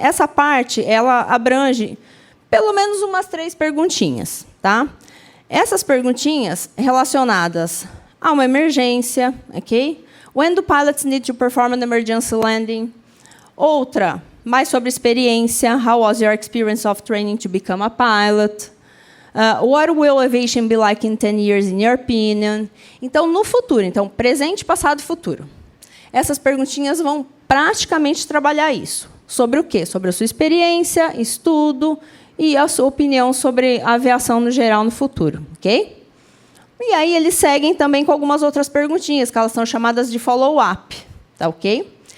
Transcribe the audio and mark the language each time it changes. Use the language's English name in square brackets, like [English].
[Portuguese] Essa parte ela abrange pelo menos umas 3 perguntinhas, tá? Essas perguntinhas relacionadas a uma emergência, ok? [English] When do pilots need to perform an emergency landing? [Portuguese] Outra, mais sobre experiência. [English] How was your experience of training to become a pilot? What will aviation be like in 10 years, in your opinion? [Portuguese] Então, no futuro. Então, presente, passado e futuro. Essas perguntinhas vão praticamente trabalhar isso. Sobre o quê? Sobre a sua experiência, estudo e a sua opinião sobre a aviação no geral no futuro. Ok? E aí eles seguem também com algumas outras perguntinhas, que elas são chamadas de follow-up. Tá ok?